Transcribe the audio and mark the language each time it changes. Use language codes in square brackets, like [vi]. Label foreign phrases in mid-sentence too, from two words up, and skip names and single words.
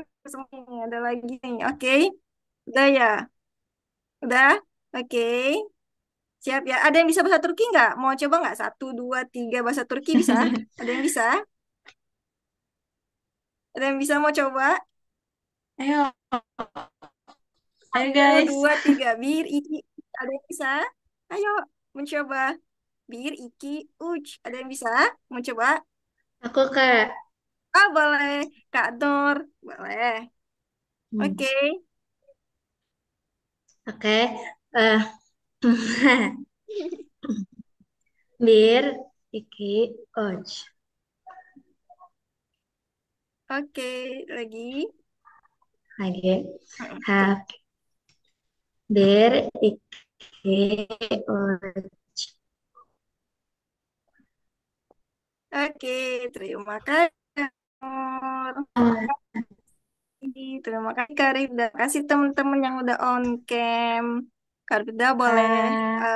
[id] Semuanya ada lagi nih. Oke, udah ya, udah. Oke, siap ya. Ada yang bisa bahasa Turki nggak? Mau coba nggak? Satu, dua, tiga bahasa Turki bisa? Ada yang bisa? Ada yang bisa mau coba? Ayo, ayo Satu, guys. dua, tiga. [tr] Bir, iki. [id] Ada yang bisa? Ayo, mencoba. [tr] Bir, iki, [id] uj. Ada yang bisa? Mau coba? Aku Kak. Ah, boleh. Kak Nur, boleh. Hmm. Oke. Oke. [tr] Eh, Bir, iki, oj. [id] Oke, lagi. Lagi. Tuh. [tr] Hak. Bir, iki, oj. [id] Oke, terima kasih. Nur. Terima kasih Kak Rifda. Terima kasih teman-teman yang udah on cam. Kak Rifda boleh Kak.